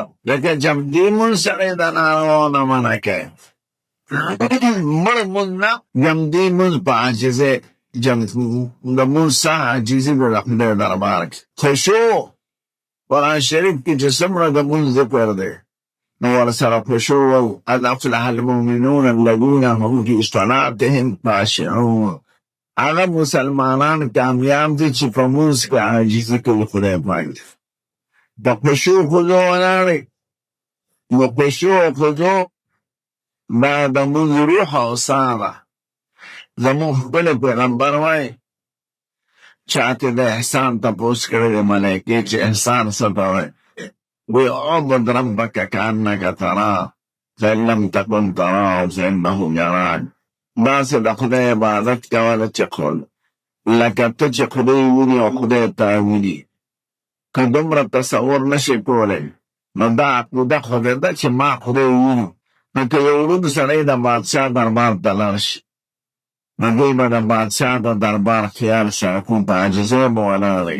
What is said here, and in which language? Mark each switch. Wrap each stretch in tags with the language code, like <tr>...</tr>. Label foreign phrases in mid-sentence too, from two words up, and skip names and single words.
<ps>لکه جمدي مونځ سړی د نارواو نه منع کوي. مړ مونځ نه، جمدي مونځ په عاجزۍ، د مونځ څه عاجزي ده د خدای دربار کې. خشوع قرآن شریف کې چې څومره د مونځ ذکر دی، نو ورسره خشوع او</ps> <ar>قد افلح المؤمنون الذین هم فی صلاتهم خاشعون.</ar> <ps>هغه مسلمانان کامیاب دي چې په مونځ کې عاجزي کوي خدای پاک. د خشوع خضوع ولاړې، نو خشوع او خضوع دا د مونځ روح او ساه ده. زموږ خپل پیغمبر وایي، چاته د احسان تپوس کړی د ملایکې چې احسان څه ته وایي، وایي</ps> <ar>اعبد ربک کانک تراه فإن لم تکن تراه فإنه یراک.</ar> <ps>داسې د خدای عبادت کوله چې لکه ته چې خدای ویني او خدای تا ویني. که دومره تصور نشي کولی، نو دا عقیده خدای ده چې ما خدای ویني. نو که یو ړوند سړی د بادشاه دربار ته لاړ شي، نو دوی به د بادشاه د دربار خیال ساتي، په عاجزۍ به ولاړ وي.</ps>